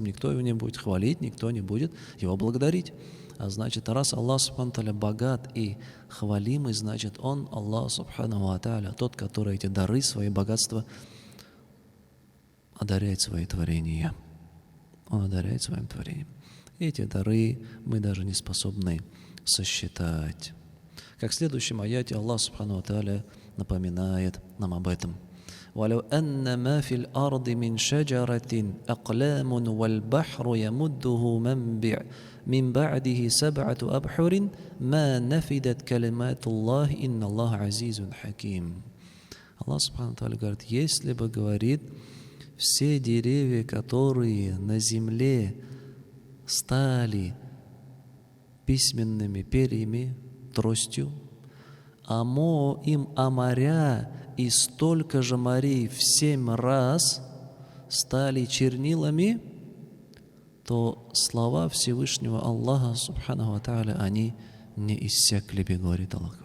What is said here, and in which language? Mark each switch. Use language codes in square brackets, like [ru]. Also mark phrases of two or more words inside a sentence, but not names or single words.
[ru] Никто его не будет хвалить, никто не будет его благодарить. А значит, раз [ar] الله سبحانه تعالى [ru] богат и хвалимый, значит, Он, [ar] الله سبحانه وتعالى, [ru] тот, который эти дары, свои богатства одаряет свои творения. Он одаряет своим творением. Эти дары мы даже не способны сосчитать. Как в следующем аяте [ar] الله سبحانه وتعالى [ru] напоминает нам об этом. [ar] وَلَوْ أَنَّ مَا فِي الْأَرْضِ مِنْ شَجَرَةٍ أَقْلَامٌ وَالْبَحْرُ يَمُدُّهُ مِنْ بَعْدِهِ سَبْعَةُ أَبْحُرٍ مَا نَفِدَتْ كَلِمَاتُ اللَّهِ إِنَّ اللَّهَ عَزِيزٌ حَكِيمٌ. الله سبحانه وتعالى [ru] говорит, если бы, говорит, все деревья, которые на земле стали письменными перьями, тростью, а моря и столько же морей в 7 раз стали чернилами, то слова Всевышнего [ar] الله سبحانه وتعالى, [ru] они не иссякли бы, говорит Аллах.